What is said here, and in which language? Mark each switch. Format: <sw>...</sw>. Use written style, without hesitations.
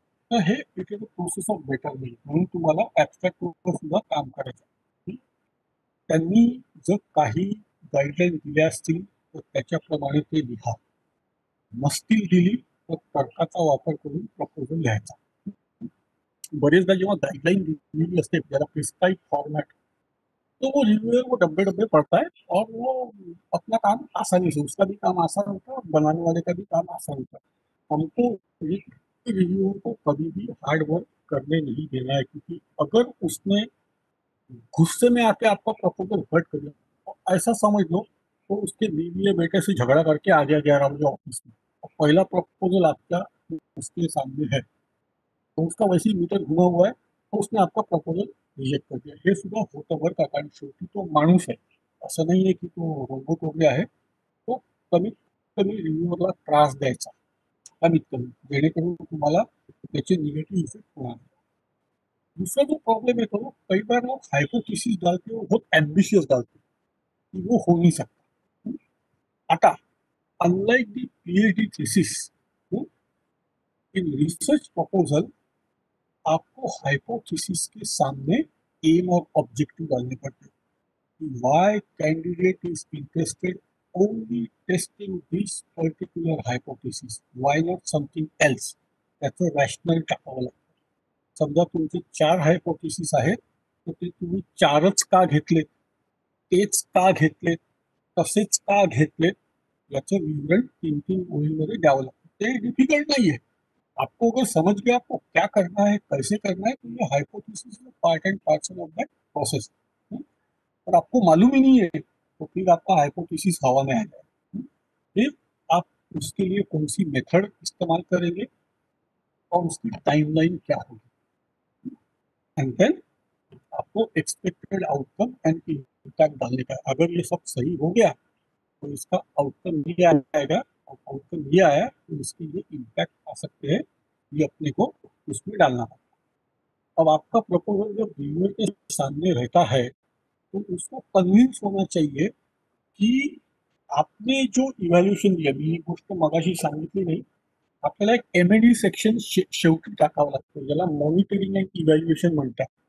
<mr>तर हे</mr> <en>It is a process of betterment.</en> <mr>म्हणून तुम्हाला ॲब्स्ट्रॅक्टवर सुद्धा काम करायचं. त्यांनी जर काही गाईडलाईन दिल्या असतील तर त्याच्याप्रमाणे ते लिहा. नसतील दिली तर तर्काचा वापर करून प्रपोजल लिहायचा. बरेचदा जेव्हा गाइडलाइन दिल्ली असते ज्याला प्रिस्क्राइब फॉर्मेट,</mr> <hi>तो वो रिव्यूअर वो डब्बे डब्बे पढ़ता है और वो अपना काम आसानी से, उसका भी काम आसान होता है और बनाने वाले का भी काम आसान होता है. हमको रिव्यूअर को कभी भी हार्ड वर्क करने नहीं देना है, क्योंकि अगर उसने गुस्से में आके आपका प्रपोजल हर्ट कर दिया तो ऐसा समझ लो तो उसके बीवी या बेटे से झगड़ा करके आ गया 11 बजे ऑफिस में और पहला प्रपोजल आपका उसके सामने है तो उसका वैसे ही मीटर घुमा हुआ है तो उसने आपका प्रपोजल रिजेक्ट कर दिया.</hi> <mr>हे सुद्धा होतं बरं का, कारण शेवटी तो माणूस आहे, असं नाही आहे की तो रोबोट वगैरे आहे. तो कमीत कमी रिव्ह्यूअरला त्रास द्यायचा, कमीत कमी, जेणेकरून तुम्हाला त्याचे निगेटिव्ह इफेक्ट होणार.</mr> <hi>दूसरा जो प्रॉब्लम है तो कई बार लोग हाइपोथेसिस डालते हो, बहुत एम्बिशियस डालते हो कि वो हो नहीं सकता. आता</hi> <en>unlike the PhD thesis in research proposal</en> <hi>आपको हाइपोथेसिस के सामने एम और ऑब्जेक्टिव डालने पड़ते हैं.</hi> <en>Why candidate is interested only testing this particular hypothesis, why not something else.</en> <mr>त्याचं रॅशनल टाकावं लागतं. समजा तुमचे 4 हायपोथेसिस आहेत तर ते तुम्ही 4च का घेतलेत, तेच का घेतलेत, तसेच का घेतलेत याचं विवरण 3-3 ओळीमध्ये द्यावं लागतं. ते डिफिकल्ट नाही है.</mr> <hi>आपको अगर समझ गया आपको क्या करना है, कैसे करना है, तो ये hypothesis</hi> <en>Part and parcel of that process.</en> <hi>और आपको मालूम ही नहीं है तो फिर आपका हाइपोथेसिस हवा में आ जाएगा. फिर आप उसके लिए कौन सी मेथड इस्तेमाल करेंगे, और उसकी टाइमलाइन क्या होगी, एंड देन आपको एक्सपेक्टेड आउटकम एंड इम्पैक्ट डालने का। अगर ये सब सही हो गया तो इसका आउटकम ये आएगा, और आउटकम ये आया तो इसके लिए इम्पैक्ट आ सकते हैं, ये अपने को उसमें डालना है। अब आपका प्रपोजल जब रिव्यूअर के सामने रहता है तो उसको कन्विंस होना चाहिए की</hi> <mr>आपने जो इव्हॅल्युएशन दिलं, मी ही गोष्ट मगाशी सांगितली नाही, आपल्याला एक M&E सेक्शन शेवटी टाकावं लागतं, ज्याला मॉनिटरिंग अँड इव्हॅल्युएशन म्हणतात.</mr>